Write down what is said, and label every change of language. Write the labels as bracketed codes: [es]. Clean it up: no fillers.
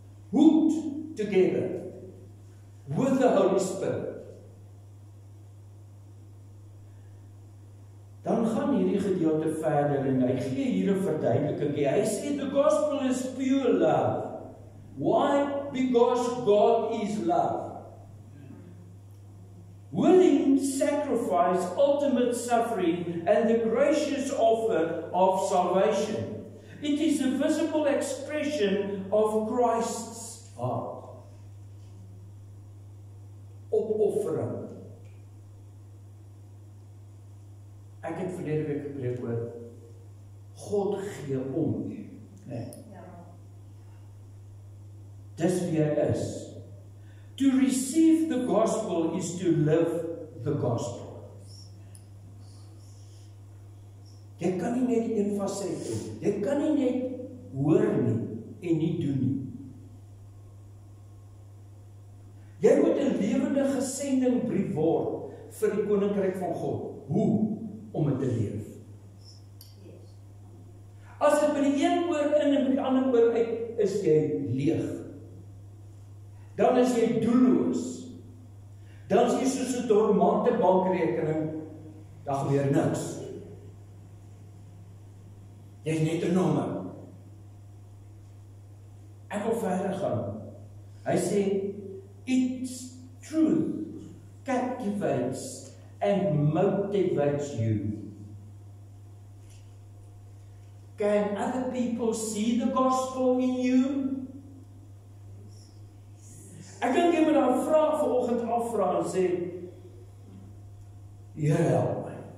[en] Hooked together with the Holy Spirit. [af] Dan gaan hierdie gedeelte verder en hy gee hier 'n verduideliking. Hy sê [en] the gospel is pure love. Why? Because God is love. Willing sacrifice, ultimate suffering, and the gracious offer of salvation. It is a visible expression of Christ's heart. [af] Opoffering. Ek het verlede week gepreek oor God gee om. Nee. Dis wie hy is. [en] To receive the gospel is to live the gospel. [af] Jy kan nie net een facet hê. Jy kan nie net hoor nie en nie doen nie. Jy moet 'n lewende gesendingbrief word vir die koninkryk van God. Hoe? Om dit te leef. As dit by die een oor in en by die ander oor uit, is jy leeg. Dan is jy doelloos. Dan is jy soos 'n dormante bankrekening, daar gebeur niks. Jy is net 'n nommer. Ek wil verder gaan. Hy sê, [en] its truth captivates and motivates you. Can other people see the gospel in you? [af] Ek dink jy moet daai vraag vanoggend afvra en sê, Here help my.